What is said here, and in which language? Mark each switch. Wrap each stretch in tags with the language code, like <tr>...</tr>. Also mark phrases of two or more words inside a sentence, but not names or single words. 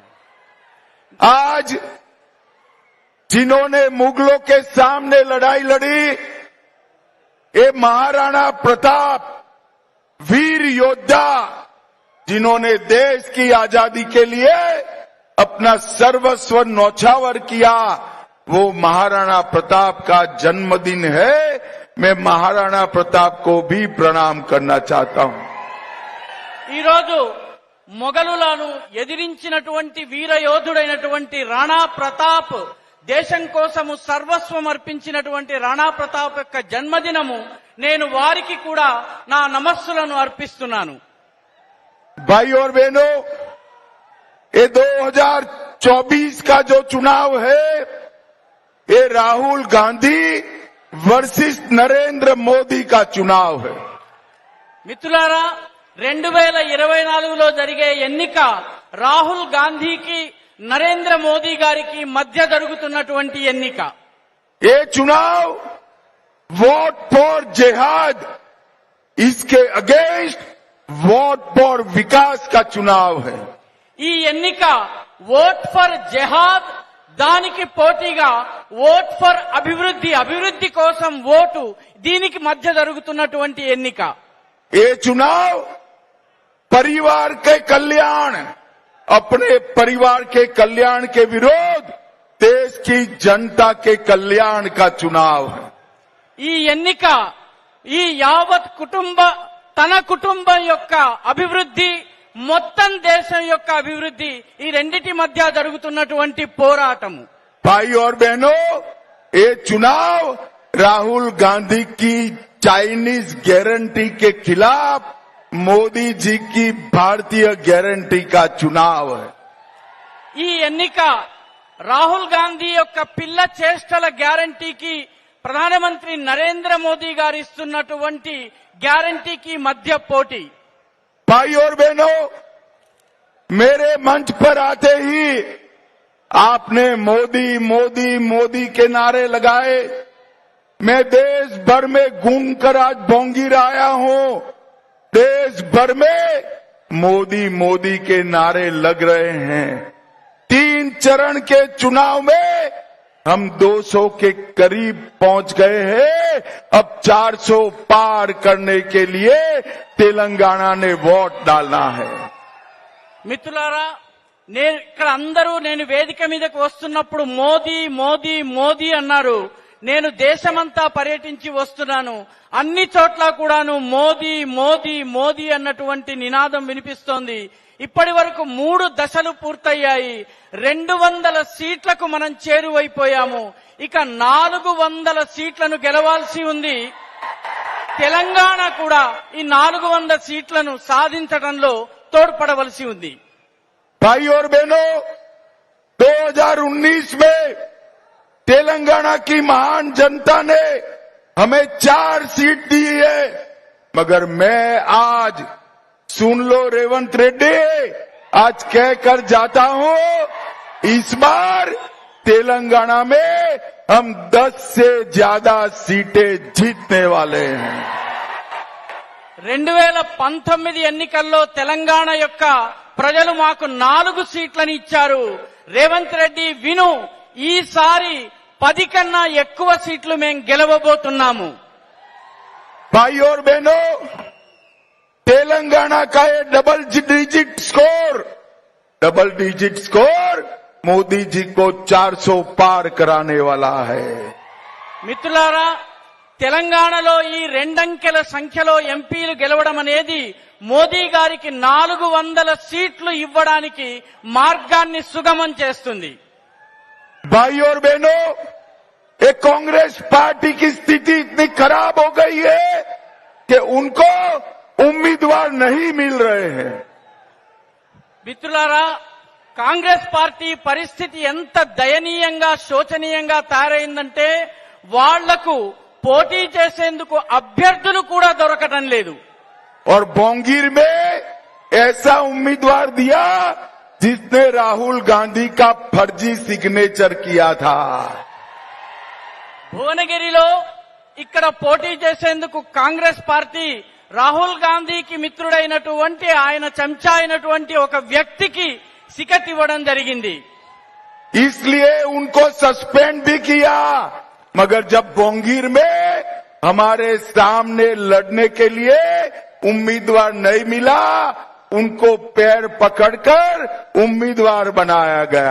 <hi>आज जिन्होंने मुगलों के सामने लड़ाई लड़ी, ये महाराणा प्रताप वीर योद्धा, जिन्होंने देश की आजादी के लिए अपना सर्वस्व न्यौछावर किया, वो महाराणा प्रताप का जन्मदिन है। मैं महाराणा प्रताप को भी प्रणाम करना चाहता हूं।</hi> <te>ఈ రోజు మొఘలులను ఎదిరించినటువంటి వీర యోధుడైనటువంటి రాణా ప్రతాప్, దేశం కోసము సర్వస్వం అర్పించినటువంటి రాణా ప్రతాప్ యొక్క జన్మదినము. నేను వారికి కూడా నా నమస్సులను అర్పిస్తున్నాను.</te> <hi>भाई और बहनों, ये 2024 का जो चुनाव है, ये राहुल गांधी वर्सेस नरेंद्र मोदी का चुनाव है।</hi> <te>మిత్రులారా, 2024లో జరిగే ఎన్నిక రాహుల్ గాంధీకి నరేంద్ర మోదీ గారికి మధ్య జరుగుతున్నటువంటి ఎన్నిక.</te> <hi>ये चुनाव</hi> <en>vote for jihad,</en> <hi>इसके अगेंस्ट</hi> <en>vote for</en> <hi>विकास का चुनाव है।</hi> <te>ఈ ఎన్నిక</te> <en>vote for jihad,</en> <te>దానికి పోటీగా</te> <en>vote for</en> <te>అభివృద్ధి, అభివృద్ధి కోసం ఓటు, దీనికి మధ్య జరుగుతున్నటువంటి ఎన్నిక.</te> <hi>ये चुनाव परिवार के कल्याण, अपने परिवार के कल्याण के विरोध देश की जनता के कल्याण का चुनाव है।</hi> <te>ఈ ఎన్నిక ఈ యావత్ తన కుటుంబం యొక్క అభివృద్ధి, మొత్తం దేశం యొక్క అభివృద్ధి, ఈ రెండిటి మధ్య జరుగుతున్నటువంటి పోరాటము.</te> <hi>भाई और बहनों, ये चुनाव राहुल गांधी की</hi> <en>Chinese guarantee</en> <hi>के खिलाफ मोदी जी की भारतीय गारंटी का चुनाव है।</hi> <te>ఈ ఎన్నిక రాహుల్ గాంధీ యొక్క పిల్ల చేష్టల గ్యారంటీకి, ప్రధానమంత్రి నరేంద్ర మోదీ గారు ఇస్తున్నటువంటి గ్యారంటీకి మధ్య పోటీ.</te> <hi>भाई और बहनों, मेरे मंच पर आते ही आपने मोदी मोदी मोदी के नारे लगाए। मैं देश भर में घूम कर आज बोंगीर आया हूं। देश भर में मोदी मोदी के नारे लग रहे हैं। 3 चरण के चुनाव में हम 200 के करीब पहुंच गए हैं। अब 400 पार करने के लिए तेलंगाना ने वोट डालना है।</hi> <te>మిత్రులారా, ఇక్కడ అందరూ నేను వేదిక మీదకి వస్తున్నప్పుడు మోదీ మోదీ మోదీ అన్నారు. నేను దేశమంతా పర్యటించి వస్తున్నాను. అన్ని చోట్ల కూడాను మోదీ మోదీ మోదీ అన్నటువంటి నినాదం వినిపిస్తోంది. ఇప్పటి వరకు 3 దశలు పూర్తయ్యాయి. 200 సీట్లకు మనం చేరువైపోయాము. ఇక 400 సీట్లను గెలవాల్సి ఉంది. తెలంగాణ కూడా ఈ 400 సీట్లను సాధించడంలో తోడ్పడవలసి ఉంది.</te> <hi>भाई और बहनों, 2019 में तेलंगाना की महान जनता ने हमें 4 सीट दी है, मगर मैं आज, सुन लो रेवंत रेड्डी, आज कहकर जाता हूं, इस बार तेलंगाना में हम 10 से ज्यादा सीटें जीतने वाले हैं।</hi> <te>2019 ఎన్నికల్లో తెలంగాణ యొక్క ప్రజలు మాకు 4 సీట్లను ఇచ్చారు. రేవంత్ రెడ్డి విను, ఈసారి 10 కన్నా ఎక్కువ సీట్లు మేము గెలవబోతున్నాము.</te> <hi>भाई और बहनों, तेलंगाना का ये</hi> <en>double digit score</en> <hi>मोदी जी को 400 पार कराने वाला है।</hi> <te>మిత్రులారా, తెలంగాణలో ఈ 2 అంకెల సంఖ్యలో ఎంపీలు గెలవడం అనేది మోదీ గారికి 400 సీట్లు ఇవ్వడానికి మార్గాన్ని సుగమం చేస్తుంది.</te> <hi>भाई और बहनों, ये कांग्रेस पार्टी की स्थिति इतनी खराब हो गई है कि उनको उम्मीदवार नहीं मिल रहे हैं।</hi> <te>మిత్రులారా, కాంగ్రెస్ పార్టీ పరిస్థితి ఎంత దయనీయంగా, శోచనీయంగా తయారైందంటే వాళ్లకు పోటీ చేసేందుకు అభ్యర్థులు కూడా దొరకటం లేదు.</te> <hi>और बोंगीर में ऐसा उम्मीदवार दिया जिसने राहुल गांधी का फर्जी सिग्नेचर किया था।</hi> <te>భువనగిరిలో ఇక్కడ పోటీ చేసేందుకు కాంగ్రెస్ పార్టీ రాహుల్ గాంధీకి మిత్రుడైనటువంటి ఆయన చెంచా అయినటువంటి ఒక వ్యక్తికి టికెట్ ఇవ్వడం జరిగింది.</te> <hi>इसलिए उनको सस्पेंड भी किया, मगर जब बोंगीर में हमारे सामने लड़ने के लिए उम्मीदवार नहीं मिला, उनको पैर पकड़कर उम्मीदवार बनाया गया.</hi>